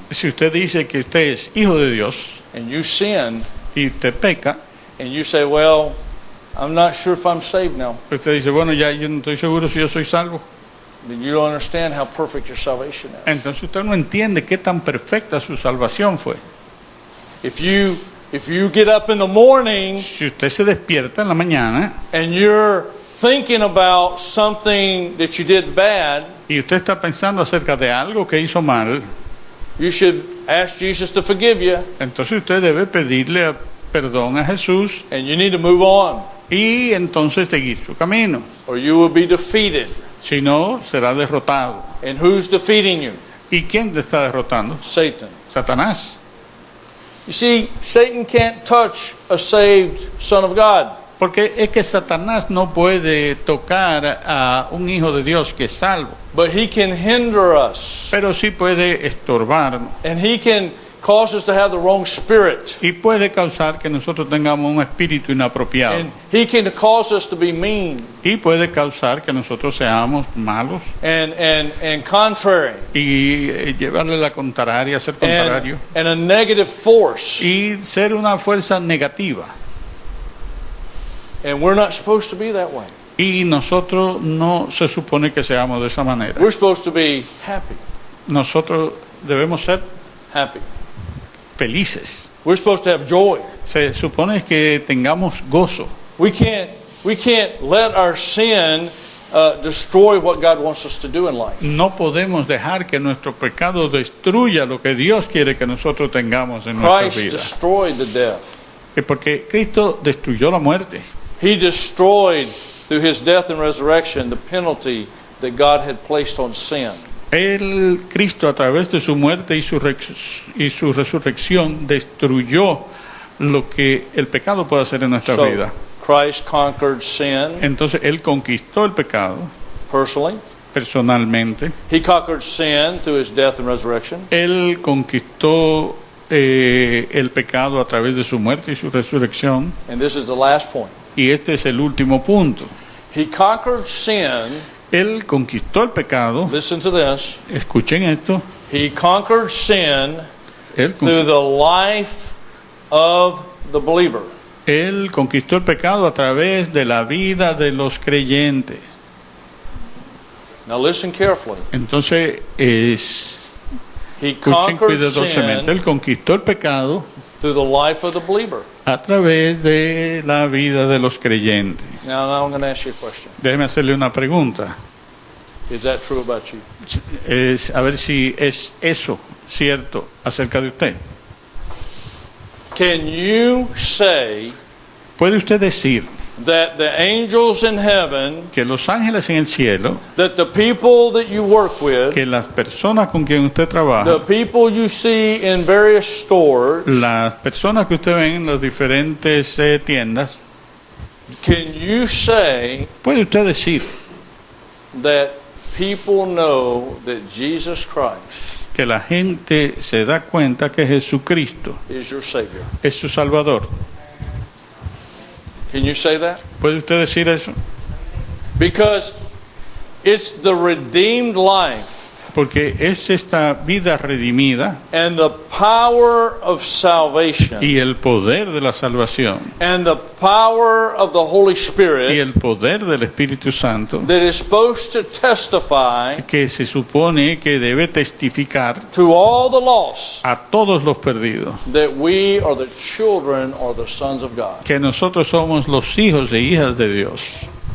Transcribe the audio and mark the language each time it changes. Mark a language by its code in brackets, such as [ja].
[es] Si usted dice que usted es hijo de Dios [en] and you sin [es] y te peca, [en] and you say, well, I'm not sure if I'm saved now, [es] usted dice, bueno, ya yo no estoy seguro si yo soy salvo. [en] then you don't understand how perfect your salvation is. [es] Entonces usted no entiende qué tan perfecta su salvación fue. [en] If you get up in the morning [es] Si usted se despierta en la mañana [en] and you're thinking about something that you did bad, [es] y usted está pensando acerca de algo que hizo mal, [en] you should ask Jesus to forgive you. [es] entonces usted debe pedirle perdón a Jesús [en] and you need to move on, [es] y entonces seguir su camino. [en] or you will be defeated. [es] Si no, será derrotado. [en] And who's defeating you? [es] ¿Y quién te está derrotando? [en] Satan. [es] Satanás. [en] You see, Satan can't touch a saved son of God. [es] Porque es que Satanás no puede tocar a un hijo de Dios que es salvo, [en] But he can hinder us. [es] pero sí puede estorbarnos [en] And he can cause us to have the wrong spirit. [es] y puede causar que nosotros tengamos un espíritu inapropiado [en] And he can cause us to be mean [es] y puede causar que nosotros seamos malos [en] and contrary. [es] y llevarle la contraria, ser contrario [en] And a negative force. [es] y ser una fuerza negativa. [en] And we're not supposed to be that way. [es] Y nosotros no se supone que seamos de esa manera. [en] We're supposed to be happy. [es] Nosotros debemos ser [en] Happy. [es] felices. [en] We're supposed to have joy. [es] Se supone que tengamos gozo. [en] We can't let our sin destroy what God wants us to do in life. [es] No podemos dejar que nuestro pecado destruya lo que Dios quiere que nosotros tengamos en nuestra [en] Christ [es] vida. [en] destroyed the death. [es] Porque Cristo destruyó la muerte. [en] He destroyed, through his death and resurrection, the penalty that God had placed on sin. [es] Cristo, a través de su muerte y su resurrección, destruyó lo que el pecado puede hacer en nuestra vida. [en] Christ conquered sin [es] Entonces Él conquistó el pecado [en] personally. [es] personalmente. [en] He conquered sin through his death and resurrection. [es] Él conquistó el pecado a través de su muerte y su resurrección. [en] And this is the last point. [es] Y este es el último punto. [en] He conquered sin. [es] Él conquistó el pecado. [en] Listen to this. [es] Escuchen esto. [en] He conquered sin [es] Él, [en] through the life of the believer. [es] Él conquistó el pecado a través de la vida de los creyentes. [en] Now listen carefully. [es] Entonces, [en] He [es] escuchen [en] conquered [es] cuidadosamente. [en] sin [es] Él conquistó el pecado [en] through the life of the believer. [es] a través de la vida de los creyentes. [en] Now I'm going to ask you a question. [es] Déjeme hacerle una pregunta. [en] Is that true about you? [es] A ver si es eso cierto acerca de usted. [en] Can you say [es] ¿Puede usted decir [en] that the angels in heaven, [es] que los ángeles en el cielo, [en] that the people that you work with, [es] que las personas con quien usted [en] the [es] trabaja, [en] people you see in various stores, [es] las personas que usted ve en las diferentes tiendas, [en] can you say [es] puede usted decir [en] that people know that Jesus Christ [es] que la gente se da cuenta que Jesucristo [en] is your Savior? [es] es su Salvador? [en] Can you say that? [es] ¿Puede usted decir eso? [en] Because it's the redeemed life [es] Porque es esta vida redimida [en] and the power of salvation [es] y el poder de la salvación [en] and the power of the Holy [es] y [en] Spirit [es] el poder del Espíritu Santo [en] that is supposed to testify [es] que se supone que debe testificar [en] to all the lost [es] a todos los perdidos [en] that we are the children or the sons of God. [es] que nosotros somos los hijos e hijas de Dios.